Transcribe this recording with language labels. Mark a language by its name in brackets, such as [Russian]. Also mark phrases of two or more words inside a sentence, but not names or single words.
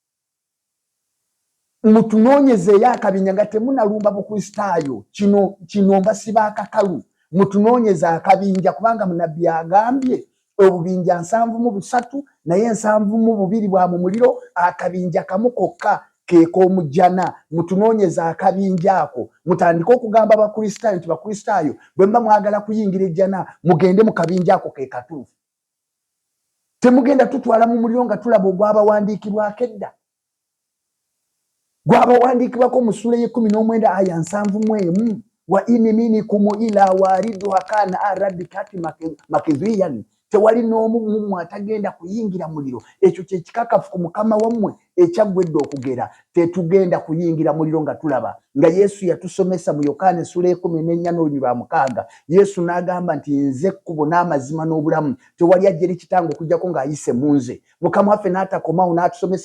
[Ganda] mutunoonyezeeyo akabinja nga temunalumba bukristaayo kino mbasiba akakalu mutunoonyeza akabinja kubanga munabbi agambye obubinja 73 naye 72 bwa mu muliro akabinja kamu kokka keek'omujjana mutunoonyeza akabinja ako mutandika okugamba abakristaayo nti bakristaayo bwe mba mwagala kuyingira ejjana mugende mu kabinja ako ke katuufu temugenda tutwala mu muliro nga tulaba ogwabawandiikibwako edda gwabawandiikibwako mu ssula ye19 aya 71 [Arabic] وإن منكم إلا واردها كان على ربك مقضيا [Ganda] tewali n'omu mmwe atagenda kuyingira muliro ekyo kye kikakafu ku mukama wammwe ekyaggwedde okugera tetugenda kuyingira muliro nga tulaba nga Yesu yatusomesa mu Yokaana ssula 14:6 Yesu n'agamba nti nze ekkubo n'amazima n'obulamu tewali ajja eri kitange okuggyako ng'ayise mu nze mukama waffe n'atakomawo n'atusomesa